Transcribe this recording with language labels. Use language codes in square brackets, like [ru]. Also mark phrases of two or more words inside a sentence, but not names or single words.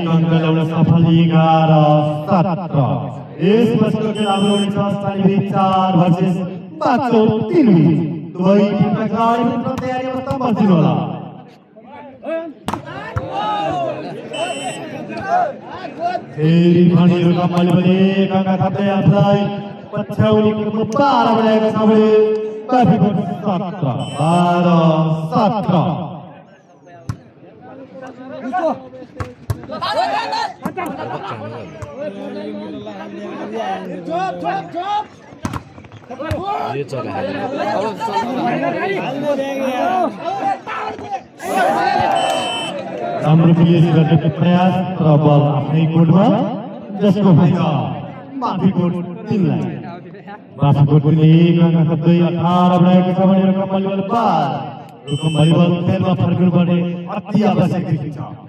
[ne] अङ्क ल्याउन सफल 11-17 यसपछिको खेल हाम्रो हुनेछ स्थानीय बीच 4 versus 3 दुवै टिमका खेलाडी मित्र तयारी अवस्थामा बस्नु होला फेरि पनि रकम भलिबल 1 अङ्क थप्दै आफूलाई पछ्याउने क्रममा 12 बनाएको छ भने बाफुकोट 12-17 [hi] ये चला है [ne] राम्रो पिएसी गर्ने प्रयास र बल आफ्नै कोर्टमा जसको फाइदा बाफुकोट टिमलाई बाफुकोट टिमले 1 अङ्क थप्दै 18 बनाएको छ भने रकम भलिबल 12 रकम भलिबल खेलमा फर्किनु पर्ने अति आवश्यक देखिन्छ